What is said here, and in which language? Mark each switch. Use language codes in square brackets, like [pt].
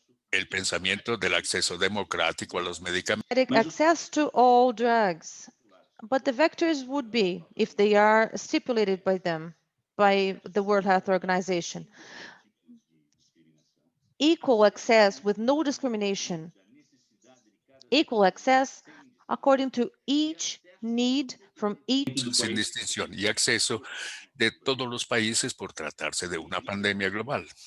[es] El pensamiento del acceso democrático a los medicamentos. [en] Access to all drugs, but the vectors would be, if they are stipulated by them, by the World Health Organization, equal access with no discrimination, equal access according to each need from each. [es] Sin distinción y acceso de todos los países por tratarse de una pandemia global.